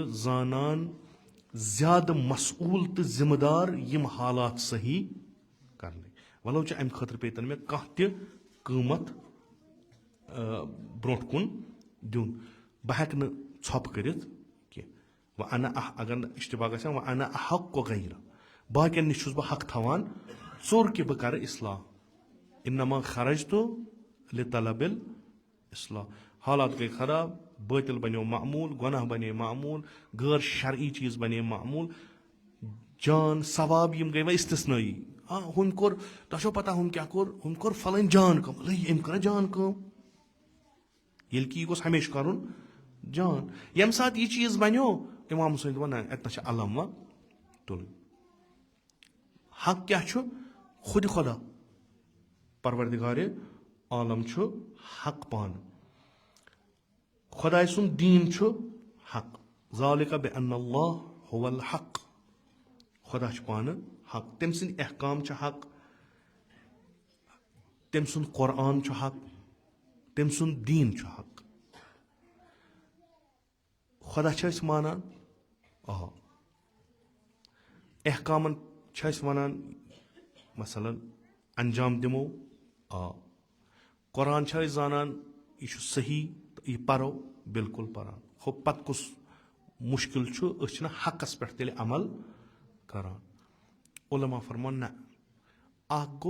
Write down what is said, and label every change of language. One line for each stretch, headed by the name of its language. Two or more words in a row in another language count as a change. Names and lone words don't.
Kashmiri: زانان زیادٕ مسؤول تہٕ ذمہٕ دار یِم حالات صحیح کرنٕکۍ وَلو چھِ اَمہِ خٲطرٕ پیٚتن مےٚ کانٛہہ تہِ قۭمَتھ برونٛٹھ کُن دیُن بہٕ ہٮ۪کہٕ نہٕ ژھۄپہٕ کٔرِتھ کینٛہہ وۄنۍ اَنہٕ اگر نہٕ اِشتِباق گژھِ وۄنۍ اَنہٕ احق غیرہ باقین نِش چھُس بہٕ حق تھاوان ژوٚر کہِ بہٕ کرٕ اصلاح
Arabic: اِنما خرجتو لطلب الاصلاح
Kashmiri: حالات گٔے خراب بٲطِل بنیو معموٗل گۄناہ بنے معموٗل غٲر شرعی چیٖز بنے معموٗل جان ثواب یِم گٔے وۄنۍ استثنٲیی ہُمۍ کوٚر تۄہہِ چھو پتہ ہُمۍ کیٛاہ کوٚر ہُمۍ کوٚر فلٲنۍ جان کٲم أمۍ کٔر جان کٲم ییٚلہِ کہِ یہِ گوٚژھ ہمیشہِ کرُن جان ییٚمہِ ساتہٕ یہِ چیٖز بنیو اِمام حُسین دوٚپُن نہ اَتہِ نَس چھِ علم وۄنۍ تُلٕنۍ حق کیٛاہ چھُ خۄدِ خۄدا پروردِگارِ عالم چھُ حق پانہٕ خۄداے سُنٛد دیٖن چھُ حق
Arabic: ذالِکَ بِأَنَّ اللّٰہ هُوَ الحق
Kashmiri: خۄدا چھُ پانہٕ حق تٔمۍ سٕنٛدۍ احکام چھِ حق تٔمۍ سُنٛد قۄرآن چھُ حق تٔمۍ سُنٛد دیٖن چھُ حق خۄدا چھِ أسۍ مانان احکامن چھِ أسۍ وَنان مثلاً انجام دِمو قۄرآن چھِ أسۍ زانان یہِ چھُ صحیح تہٕ یہِ پرو بالکُل پران ہُہ پتہٕ کُس مُشکِل چھُ أسۍ چھِنہٕ حقس پٮ۪ٹھ تیٚلہِ عمل کران علما فرمان نہ اکھ گوٚو